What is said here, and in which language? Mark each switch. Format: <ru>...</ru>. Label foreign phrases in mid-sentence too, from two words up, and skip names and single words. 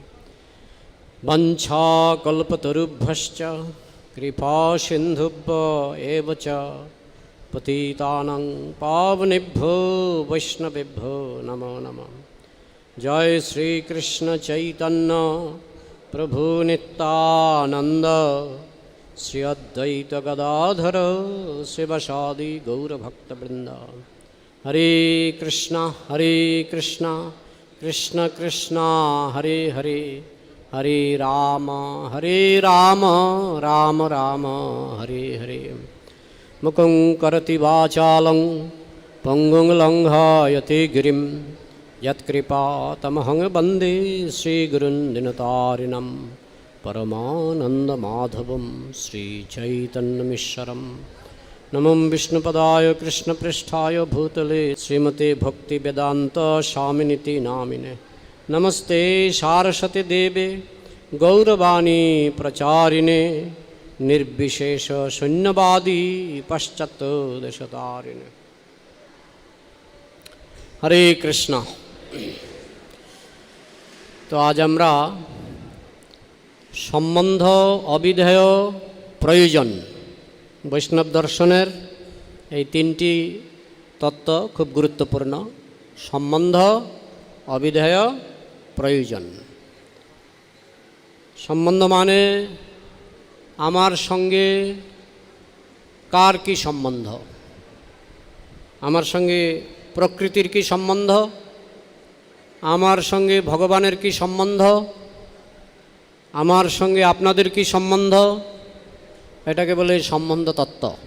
<sa>वंशाकल्पतरुभ्यश्च कृपा सिन्धुभ्य एव च पतितानां पावनेभ्यो वैष्णवेभ्यो नमो नमः। जय श्री कृष्ण चैतन्य प्रभु नित्यानंद श्री अद्वैत गदाधर शिवसादि गौरभक्तवृंद। हरे कृष्णा कृष्ण कृष्ण हरे हरे हरे राम राम राम हरे हरे। मुखं करति वाचालं पंगुं लंघयते गिरिं यत्कृपातमहं वन्दे श्रीगुरुन् दिनतारिणं परमानन्दमाधवं श्रीचैतन्यमीश्वरम्। नमो विष्णुपदाय कृष्णपृष्ठाय भूतले श्रीमते भक्तिवेदान्त स्वामिनिति नामिने। नमस्ते सारस्वती देवे गौरवाणी प्रचारिणे निर्विशेष शून्यवादी पश्चात् देशतारिणे। हरे कृष्ण।</sa> <hi>तो आज</hi> <bn>আমরা সম্বন্ধ অবিধেয় প্রয়োজন বৈষ্ণব দর্শনের এই তিনটি তত্ত্ব খুব গুরুত্বপূর্ণ। সম্বন্ধ অবিধেয় প্রয়োজন। সম্বন্ধ মানে আমার সঙ্গে কার কি সম্বন্ধ, আমার সঙ্গে প্রকৃতির কি সম্বন্ধ, আমার সঙ্গে ভগবানের কি সম্বন্ধ, আমার সঙ্গে আপনাদের কি সম্বন্ধ, এটাকে বলে সম্বন্ধ তত্ত্ব।</bn>